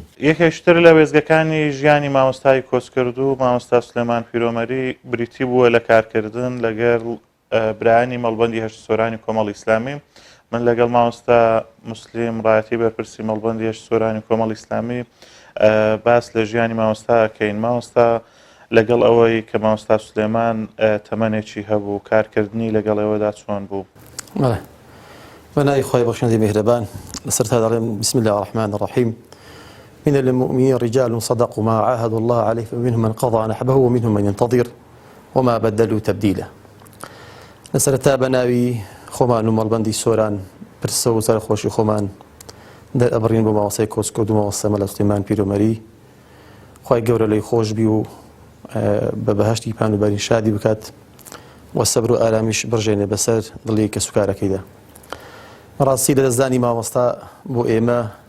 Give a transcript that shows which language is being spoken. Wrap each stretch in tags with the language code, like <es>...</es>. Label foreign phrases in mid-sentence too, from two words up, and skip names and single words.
<ckb>یەکێشتر لە وێزگەکانی ژیانی مامۆستای کۆچکردوو مامۆستا سولێمان پیرۆمەری بریتی بووە لە کارکردن لەگەڵ برایانی مەڵبەندی هەشت سۆرانی کۆمەڵی ئیسلامی من لەگەڵ مامۆستا موسلیم ڕایەتی بەرپرسی مەڵبەندی هەشت سۆرانی کۆمەڵی ئیسلامی باس لە ژیانی مامۆستا کەین مامۆستا لەگەڵ ئەوەی کە مامۆستا سولێمان تەمەنێکی هەبوو کارکردنی لەگەڵ ئێوەدا چۆن بوو بەناوی خوای بەخشندەی میهرەبان لەسەرتا دەڵێم</ckb> <ar>بسم الله الرحمن الرحیم من المؤمنين رجال صدقوا ما عاهدوا الله عليه فمنهم من قضى نحبه ومنهم من ينتظر وما بدلوا تبديلا</ar> <ckb>لەسەرتا بەناوی خۆمان و مەڵبەندی سۆران پرسە و سەرخۆشی خۆمان دەرئەبڕین بۆ مامۆستای کۆچکردوو مامۆستا مەلا سولێمان پیرۆمەری خوای گەورە لێی خۆش بی و بە بەهەشتی پانوباری شادی بکات و سەبر و ئارامیش بڕژێنێ بەسەر دڵی کە سوکارەکەیدا ڕاستی لە دەستدانی مامۆستا بۆ ئێمە</ckb>